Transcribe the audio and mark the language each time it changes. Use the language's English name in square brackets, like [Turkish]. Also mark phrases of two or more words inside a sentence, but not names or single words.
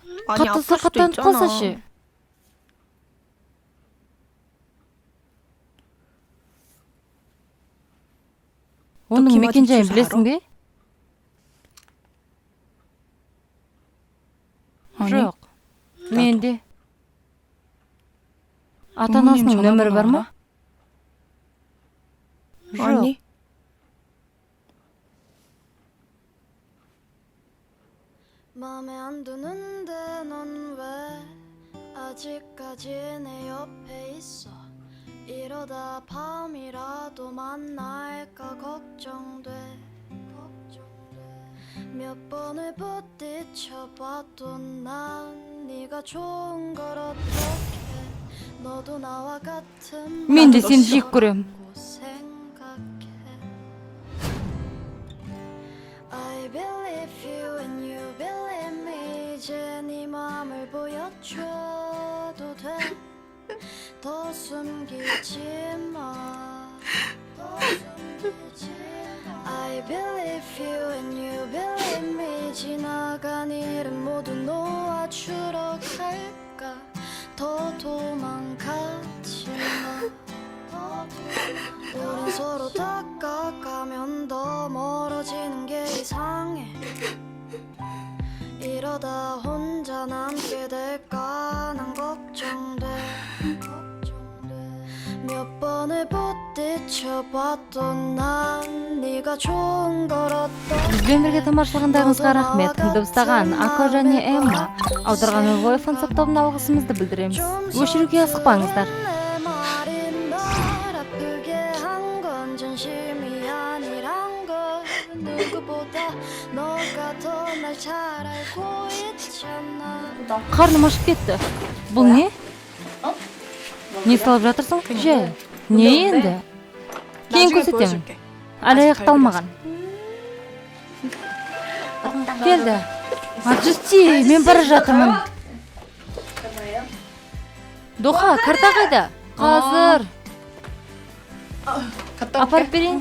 [Kazakh] Қатты сырқаттанып қалса ше. Оның мекен-жайын білесің бе? Жоқ. Менде. Ата-анасының нөмірі бар ма? Жоқ. [Korean] 마음에 안 드는데 넌 왜 아직까지 내 옆에 있어 이러다 밤이라도 만날까 걱정돼 몇 번을 부딪혀봐도 난 네가 좋은 걸 어떡해 너도 나와 같은 [Kazakh] Мен де сені жек көрем. [Korean] 생각해 [English] I believe you and you believe me [Korean] 이제 네 맘을 보여줘도 돼 더 숨기지 마 [English] I believe you and you believe me [Korean] 지나간 일은 모두 놓아주러 갈까 더 도망가지 마 우린 서로 다가가면 더 멀어지는 게 이상해 이러다 혼자 남게 될까 난 걱정돼 몇 번을 부딪혀봐도 난 네가 좋은 걸 어떡해 [Kazakh] Бізбен бірге тамашалағандарыңызға рахмет. Дыбыстаған Ако және Эмма, аударған Ой фансап тобына алғысымызды білдіреміз. Өшіруге асықпаңыздар. [Korean] 내 말이 널 아프게 한 건 진심이 아니란 걸 누구보다 너가 더 날 잘 알고 있잖아 [Kazakh] Қарным ашып кетті. Бұл не? Не салып жатырсың? Жай. Не енді? Кейін көрсетемін. Әлі аяқталмаған. Келді. Жүсти, мен бара жатырмын. Доха, карта қайда? Қазір. Апарып берейін.